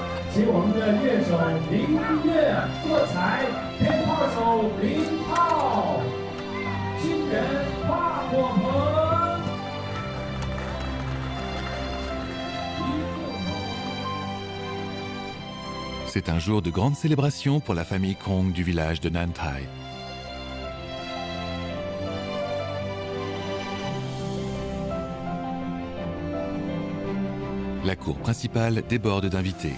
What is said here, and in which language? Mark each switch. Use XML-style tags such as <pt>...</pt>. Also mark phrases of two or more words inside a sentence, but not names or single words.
<zh>请我们的乐手林月作彩，鞭炮手林浩，新人花火鹏。</zh> <fr>C'est un jour de grande célébration pour la famille Krong du village de Nantai. La cour principale déborde d'invités.</fr>